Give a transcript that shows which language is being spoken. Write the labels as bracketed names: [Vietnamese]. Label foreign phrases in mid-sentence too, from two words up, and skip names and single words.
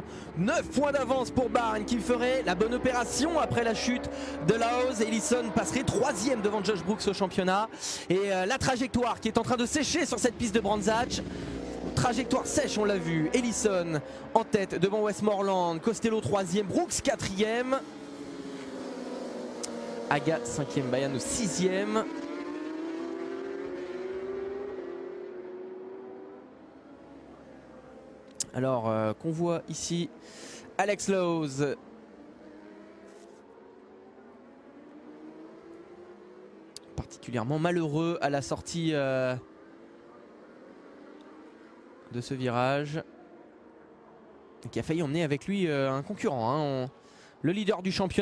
[French] 9 points d'avance pour Byrne qui ferait la bonne opération après la chute de Lowes. Ellison passerait 3e devant Josh Brooks au championnat. Et la trajectoire qui est en train de sécher sur cette piste de Brands Hatch. Trajectoire sèche, on l'a vu. Ellison en tête devant Westmoreland. Costello 3e, Brooks 4e. Aga 5e, Bayano 6e. Alors qu'on voit ici Alex Lowes particulièrement malheureux à la sortie de ce virage, qui a failli emmener avec lui un concurrent, le leader du championnat.